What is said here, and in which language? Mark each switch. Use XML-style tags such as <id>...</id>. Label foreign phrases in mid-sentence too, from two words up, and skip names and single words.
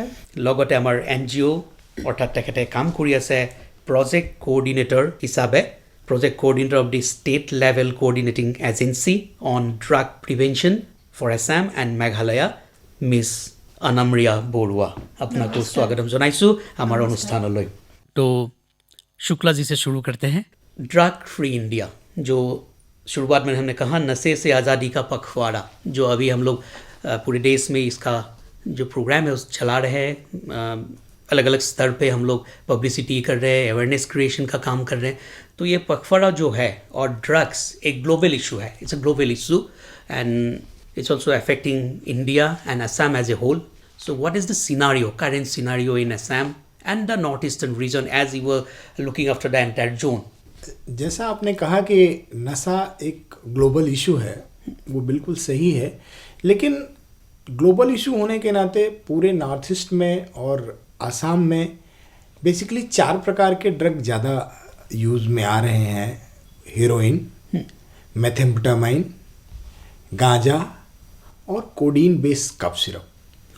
<as>লগতে আমাৰ NGO অৰ্থাৎ তেখেতে কাম কৰি আছে</as> <en>project coordinator</en> <as>হিচাপে,</as> <en>project coordinator of the state level coordinating agency on drug prevention for Assam and Meghalaya,</en> <as>মিছ আনামৰিয়া বৰুৱা। আপোনাকো স্বাগতম জনাইছোঁ আমাৰ অনুষ্ঠানলৈ।</as> <hi>তো शुक्ला जी से शुरू करते हैं। ड्रग फ्री इंडिया, जो शुरुआत में हमने कहा नशे से आज़ादी का पखवाड़ा, जो अभी हम लोग पूरे देश में इसका जो प्रोग्राम है उस चला रहे हैं, अलग अलग स्तर पे हम लोग पब्लिसिटी कर रहे हैं,</hi> <en>awareness creation</en> <hi>का काम कर रहे हैं। तो ये पखवाड़ा जो है और ड्रग्स एक</hi> <en>global issue है, it's a global issue and it's also affecting India and Assam as a whole. So what is the scenario, current scenario in Assam and the northeastern region as you were looking after the entire zone?</en> <hi>जैसा आपने कहा कि नशा एक</hi> <en>global issue</en> <hi>है, वो बिल्कुल सही है, लेकिन</hi> <en>global issue</en> <hi>होने के नाते पूरे नॉर्थ ईस्ट में और असम में बेसिकली 4 प्रकार के ड्रग ज़्यादा यूज़ में आ रहे हैं: हेरोइन, मेथेम्फेटामाइन, गांजा और</hi> <en>codeine based cough syrup.</en>